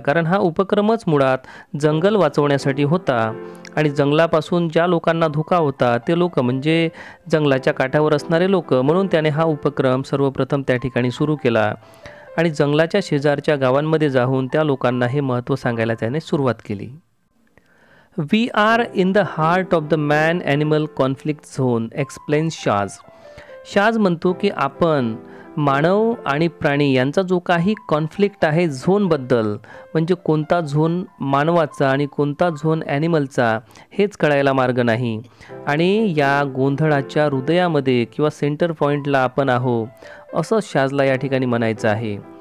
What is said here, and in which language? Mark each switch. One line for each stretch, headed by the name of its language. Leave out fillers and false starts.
Marathi: कारण हा उपक्रमच मुळात जंगल वाचवण्यासाठी होता आणि जंगलापासून ज्या लोकांना धोका होता ते लोक म्हणजे जंगलाच्या काठावर असणारे लोक, म्हणून त्याने हा उपक्रम सर्वप्रथम त्या ठिकाणी सुरू केला आणि जंगलाच्या शेजारच्या गावांमध्ये जाऊन त्या लोकांना हे महत्त्व सांगायला त्याने सुरुवात केली.
English: We are in the heart of the man-animal conflict zone, explains Shaz.
Marathi: Shaz म्हणतो की आपण मानव आणि प्राणी यांचा जो काही कॉन्फ्लिक्ट आहे झोनबद्दल, म्हणजे कोणता झोन मानवाचा आणि कोणता झोन ॲनिमलचा हेच कळायला मार्ग नाही. आणि या गोंधळाच्या हृदयामध्ये किंवा सेंटर पॉईंटला आपण आहो, असं शाजला या ठिकाणी म्हणायचं आहे.